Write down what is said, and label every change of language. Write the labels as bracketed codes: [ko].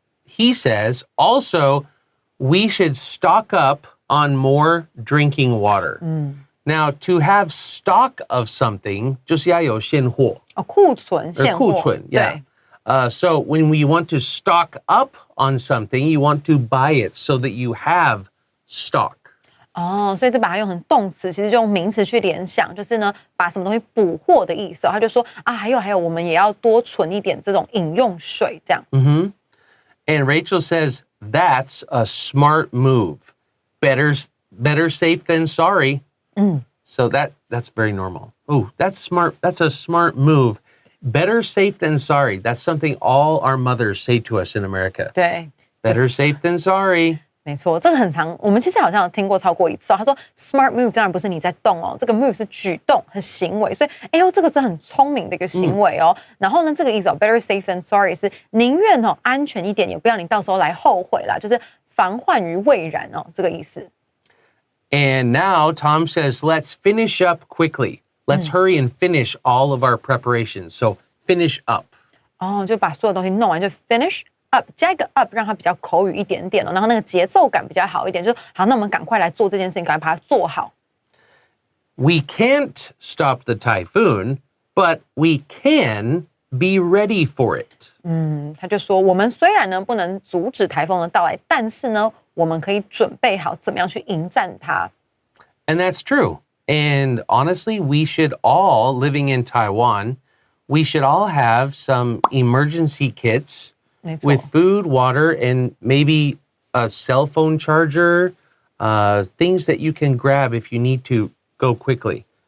[en] he says also we should stock up on more drinking water. Now, to have stock of something, [zh] 就是要有现货。库存现货。库存，对。 [en] So when we want to stock up on something, you want to buy it so that you have stock. [zh] 所以这把它用成动词，其实就用名词去联想，就是呢，把什么东西补货的意思。他就说啊，还有，我们也要多存一点这种饮用水，这样。 [en] And Rachel says that's a smart move. Better safe than sorry. So that's very normal. Oh, that's smart. That's a smart move. Better safe than sorry. That's something all our mothers say to us in America. [zh] 对。 [en] Better safe than sorry. [zh] 没错，这个很常，我们其实好像有听过超过一次。他说 ，smart move 当然不是你在动哦，这个 move 是举动和行为，所以这个是很聪明的一个行为哦。然后呢，这个意思 [en] better safe than sorry [zh] 是宁愿安全一点，也不要你到时候来后悔啦，就是防患于未然哦，这个意思。 [en] And now Tom says, let's finish up quickly. Let's hurry and finish all of our preparations. So finish up. 就把所有东西弄完，就 finish up 加一个 up， 让它比较口语一点点哦，然后那个节奏感比较好一点，就好，那我们赶快来做这件事情，赶快把它做好。 We can't stop the typhoon, but we can be ready for it. [zh] 他就说，我们虽然呢不能阻止台风的到来，但是呢，我们可以准备好怎么样去迎战它。 [en] And that's true. And honestly, we should all, living in Taiwan, we should all have some emergency kits with food, water, and maybe a cell phone charger, things that you can grab if you need to go quickly.